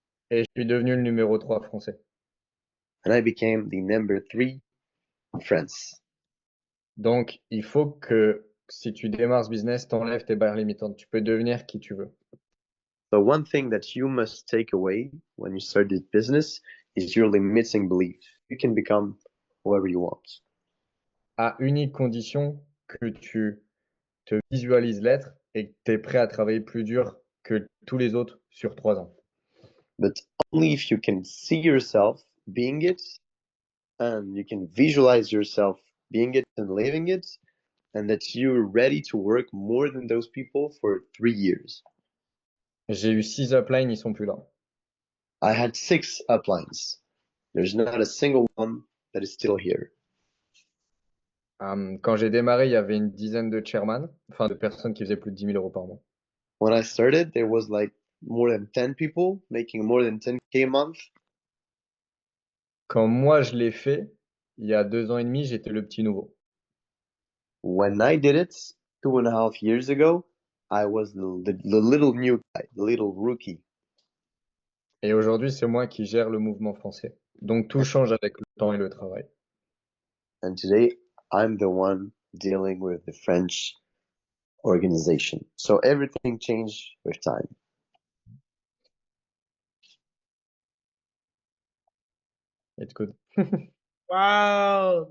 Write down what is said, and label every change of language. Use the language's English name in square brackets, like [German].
[French] Et je suis devenu le numéro 3 français. [English] And I became the number 3 in France. [French] Donc, il faut que si tu démarres ce business, t'enlèves tes barrières limitantes. Tu peux devenir qui tu veux. [English] So one thing that you must take away when you start this business is your limiting belief. You can become whoever you want. [French] À unique condition que tu te visualises l'être et que tu es prêt à travailler plus dur que tous les autres sur 3 ans. [English] But only if you can see yourself being it and you can visualize yourself being it and living it, and that you're ready to work more than those people for 3 years. [French] J'ai eu 6 uplines, ils sont plus là. [English] I had 6 uplines. There's not a single one that is still here. [French] Quand j'ai démarré, il y avait une dizaine de chairman, enfin de personnes qui faisaient plus de 10 000 euros par mois. [English] When I started, there was like more than 10 people making more than 10K a month. [French] Quand moi je l'ai fait, il y a 2 ans et demi, j'étais le petit nouveau. [English] When I did it 2.5 years ago, I was the little new guy, the little rookie. [French] Et aujourd'hui, c'est moi qui gère le mouvement français. Donc tout change avec le temps et le travail. [English] And today, I'm the one dealing with the French organization. So everything changed with time. It's good. Wow.